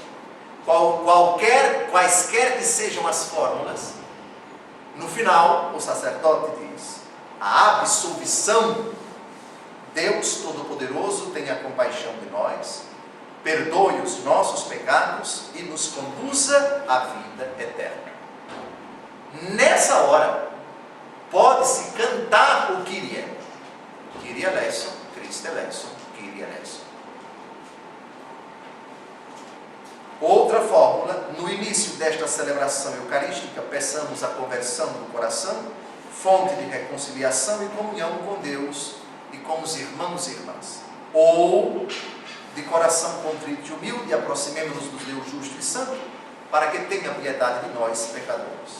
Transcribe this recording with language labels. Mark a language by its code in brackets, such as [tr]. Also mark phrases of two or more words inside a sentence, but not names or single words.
[pt] Quaisquer que sejam as fórmulas, no final o sacerdote diz: a absolvição. Deus Todo-Poderoso tenha compaixão de nós, perdoe os nossos pecados e nos conduza à vida eterna. Nessa hora, pode-se cantar o Kyrie. [el] Κύριε ελέησον, Χριστέ ελέησον, Κύριε ελέησον. [pt] Outra fórmula: no início desta celebração eucarística, peçamos a conversão do coração, fonte de reconciliação e comunhão com Deus e com os irmãos e irmãs. ou de coração contrito e humilde, aproximemo-nos do Deus justo e santo, para que tenha piedade de nós, pecadores.